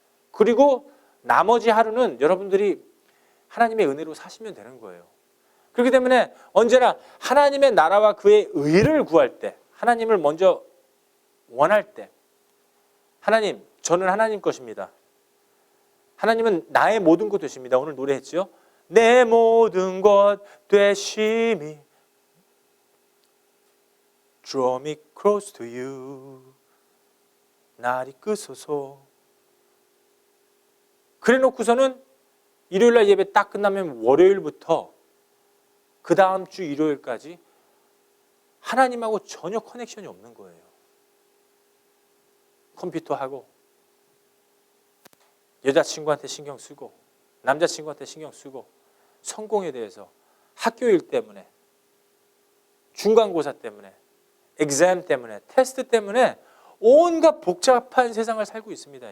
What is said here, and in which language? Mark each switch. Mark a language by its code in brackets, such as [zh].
[ko] 그리고 나머지 하루는 여러분들이 하나님의 은혜로 사시면 되는 거예요. 그렇기 때문에 언제나 하나님의 나라와 그의 의를 구할 때, 하나님을 먼저 원할 때, 하나님, 저는 하나님 것입니다. 하나님은 나의 모든 것 되십니다. 오늘 노래했죠? 내 모든 것 되심이 [en] Draw me close to you. [ko] 날 이끄소서. 그래 놓고서는 일요일날 예배 딱 끝나면 월요일부터 그 다음 주 일요일까지 하나님하고 전혀 커넥션이 없는 거예요. 컴퓨터하고 여자친구한테 신경 쓰고 남자친구한테 신경 쓰고 성공에 대해서 학교 일 때문에 중간고사 때문에 exam 때문에 테스트 때문에 온갖 복잡한 세상을 살고 있습니다.